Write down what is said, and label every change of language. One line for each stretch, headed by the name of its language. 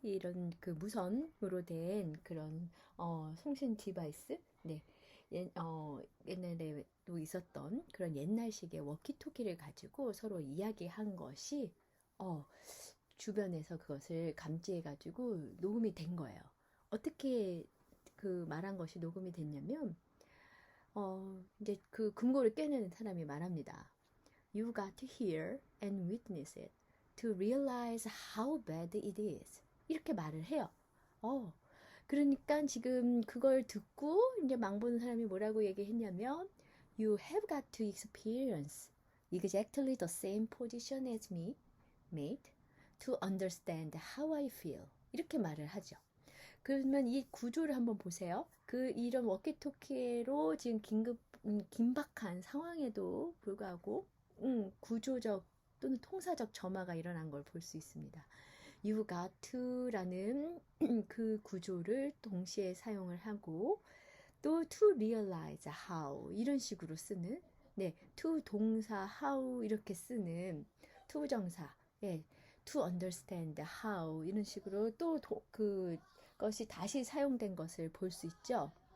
Korean: 이런 그 무선으로 된 그런 송신 디바이스 옛날에도 있었던 그런 옛날식의 워키토키를 가지고 서로 이야기한 것이 주변에서 그것을 감지해가지고 녹음이 된 거예요. 어떻게 그 말한 것이 녹음이 됐냐면, 이제 그 금고를 깨는 사람이 말합니다.
English: You got to hear and witness it to realize how bad it is.
Korean: 이렇게 말을 해요. 그러니까 지금 그걸 듣고 이제 망보는 사람이 뭐라고 얘기했냐면,
English: You have got to experience exactly the same position as me, mate, to understand how I feel.
Korean: 이렇게 말을 하죠. 그러면 이 구조를 한번 보세요. 이런 워키토키로 지금 긴박한 상황에도 불구하고 구조적 또는 통사적 점화가 일어난 걸 볼 수 있습니다.
English: You got to
Korean: 라는 그 구조를 동시에 사용을 하고 또
English: to realize how
Korean: 이런 식으로 쓰는 to 동사 how 이렇게 쓰는 to 정사
English: to understand how
Korean: 이런 식으로 또 그것이 다시 사용된 것을 볼 수 있죠.